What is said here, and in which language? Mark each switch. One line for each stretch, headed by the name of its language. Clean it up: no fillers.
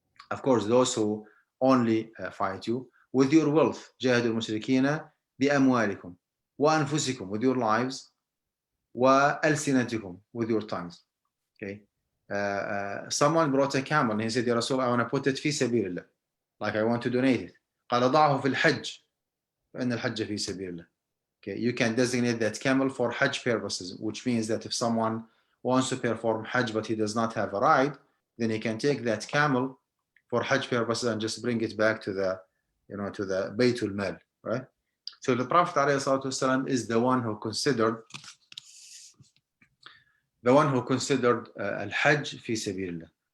English: Of course, those who only fight you with your wealth,
Arabic: Jahidul mushrikina bi amwalikum wa anfusikum,
English: with your lives,
Arabic: وألسنتكم,
English: with your tongues. Okay, someone brought a camel and he said, Ya Rasul, I want to put it
Arabic: في سبيل الله,
English: like I want to donate it.
Arabic: قال ضعه في الحج فإن الحج في سبيل الله.
English: Okay, you can designate that camel for Hajj purposes, which means that if someone wants to perform Hajj but he does not have a ride, then he can take that camel for Hajj purposes and just bring it back to the Baytul Mal, right? So the Prophet ﷺ is the one who considered al-Hajj fi sabilillah.